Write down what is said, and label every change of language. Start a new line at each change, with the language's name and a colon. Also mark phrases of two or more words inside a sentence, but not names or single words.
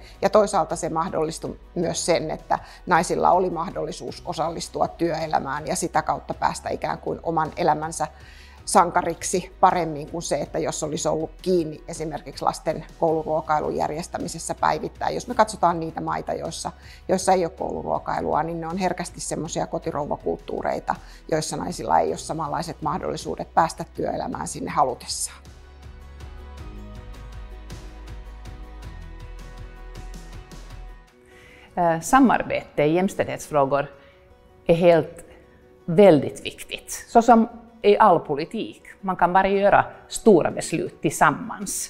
Finnish: Ja toisaalta se mahdollisti myös sen, että naisilla oli mahdollisuus osallistua työelämään ja sitä kautta päästä ikään kuin oman elämänsä sankariksi paremmin kuin se, että jos olisi ollut kiinni esimerkiksi lasten kouluruokailun järjestämisessä päivittäin. Jos me katsotaan niitä maita, joissa ei ole kouluruokailua, niin ne on herkästi semmoisia kotirouvakulttuureita, joissa naisilla ei ole samanlaiset mahdollisuudet päästä työelämään sinne halutessaan.
Swedish: Samarbete i jämställdhetsfrågor är väldigt viktigt. Så som i all politik. Man kan bara göra stora beslut tillsammans.